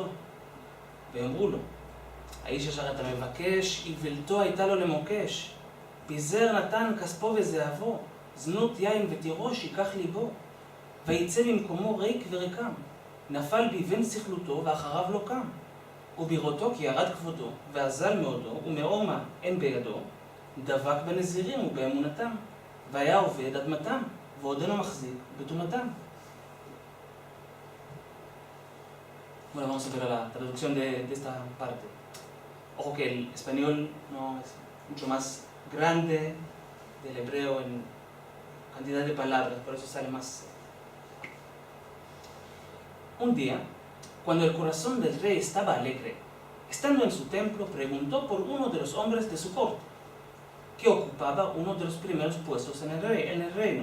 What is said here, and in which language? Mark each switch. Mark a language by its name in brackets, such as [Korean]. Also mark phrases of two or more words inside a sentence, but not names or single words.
[Hebrew] ואמרו לו, האיש אשר אתה מבקש, איוולתו הייתה לו למוקש, פיזר נתן כספו וזהבו, זנות יין ותירוש ייקח ליבו, ויצא ממקומו ריק וריקם, נפל ביבן סכלותו ואחריו לא קם. ובראותו כי ירד כבודו, ואזל מאודו, ומאומה אין בידו, דבק בנזירים ובאמונתם, והיה עובד אדמתם, ועודנו מחזיק בטומאתם. [Spanish] Bueno, vamos a ver la traducción de esta parte. Ojo que el español no es mucho más grande del hebreo en cantidad de palabras, por eso sale más. Un día, cuando el corazón del rey estaba alegre, estando en su templo, preguntó por uno de los hombres de su corte, que ocupaba uno de los primeros puestos en el reino.